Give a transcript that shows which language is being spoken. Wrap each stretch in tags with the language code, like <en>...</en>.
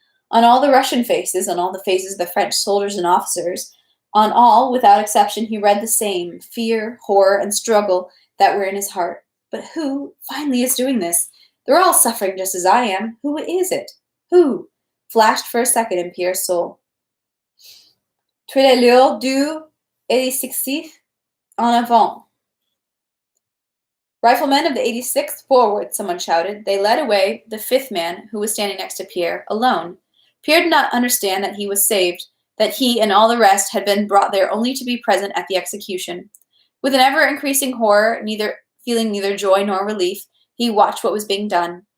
<en>On all the Russian faces, on all the faces of the French soldiers and officers, on all, without exception, he read the same fear, horror, and struggle that were in his heart. But who, finally, is doing this? They're all suffering just as I am. Who is it? Who? Flashed for a second in Pierre's soul.</en> <fr>Tirailleurs du 86th en avant.</fr> <en>Riflemen of the 86th, forward, someone shouted. They led away the 5th man, who was standing next to Pierre, alone. Pierre did not understand that he was saved, that he and all the rest had been brought there only to be present at the execution. With an ever-increasing horror, feeling neither joy nor relief, he watched what was being done.</en>